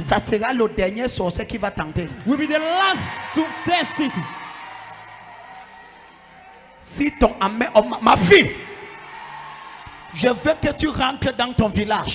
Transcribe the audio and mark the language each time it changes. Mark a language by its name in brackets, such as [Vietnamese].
[French] ça sera le dernier sorcier qui va tenter. [English] will be the last to test it. [French] Si ton ami, oh, ma fille, je veux que tu rentres dans ton village